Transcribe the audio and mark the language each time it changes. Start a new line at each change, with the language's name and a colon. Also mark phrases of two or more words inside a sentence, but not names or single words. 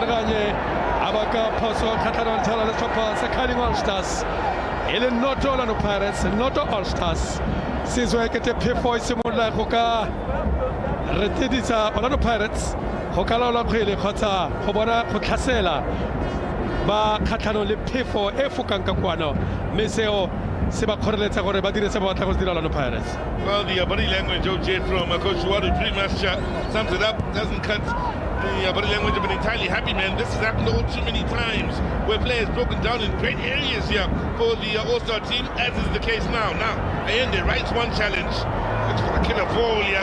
Tswana: tseleganye a ba ka phoso kgatlhanong thala le setlhopha sa Carling All Stars e le noto Orlando Pirates noto All Stars sizwe ke te P4 e simolola go ka retedisa Orlando Pirates go ka laola kgwele kgotsa go bona go tlhasela ba kgatlhanong le P4 e fokang ka kwano mme seo se ba kgoreletsa gore ba dire se ba batla go se dira Orlando Pirates.
English: Well, the body language OJ from Coach Wadu pretty much sums it up, doesn't cut the body language of an entirely happy man. This has happened all too many times where players broken down in great areas here for the All-Star team, as is the case now. Now, Ayende writes one challenge. Looks for a killer ball here.